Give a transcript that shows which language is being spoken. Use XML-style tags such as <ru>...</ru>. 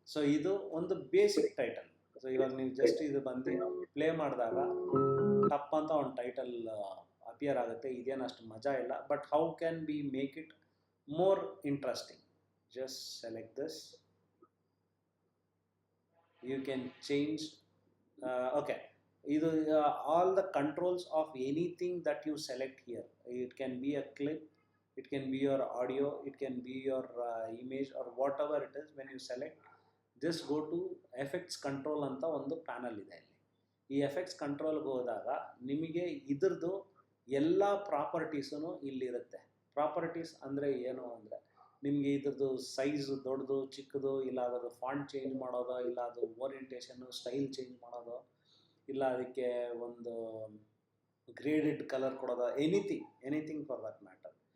<kn>So ಇದು ಒಂದು basic title. So ಇವಾಗ ನೀವು ಜಸ್ಟ್ ಇದು ಬಂದು ಪ್ಲೇ ಮಾಡಿದಾಗ ಟಪ್ ಅಂತ ಒಂದು ಟೈಟಲ್ ಅಪಿಯರ್ ಆಗುತ್ತೆ. ಇದೇನು ಅಷ್ಟು ಮಜಾ ಇಲ್ಲ,</kn> <en>But how can be make it more interesting? Just select this you can change okay, either all the controls of anything that you select here. It can be a clip, it can be your audio, it can be your image or whatever it is. When you select, just go to effects control</en> <kn>ಅಂತ ಒಂದು panel ಇದೆ ಇಲ್ಲಿ. ಈ effects ಕಂಟ್ರೋಲ್ಗೆ ಹೋದಾಗ ನಿಮಗೆ ಇದ್ರದ್ದು ಎಲ್ಲ ಪ್ರಾಪರ್ಟೀಸೂ ಇಲ್ಲಿರುತ್ತೆ. Properties ಅಂದರೆ ಏನು ಅಂದರೆ, ನಿಮಗೆ ಇದ್ರದ್ದು ಸೈಜು ದೊಡ್ಡದು ಚಿಕ್ಕದು, ಇಲ್ಲ ಅದರ ಫಾಂಟ್ ಚೇಂಜ್ ಮಾಡೋದು, ಇಲ್ಲ ಅದು ಓರಿಯಂಟೇಷನ್ನು ಸ್ಟೈಲ್ ಚೇಂಜ್ ಮಾಡೋದು, ಇಲ್ಲ ಅದಕ್ಕೆ ಒಂದು ಗ್ರೇಡೆಡ್ ಕಲರ್ ಕೊಡೋದು,</kn> <en>Anything for that matter.</en>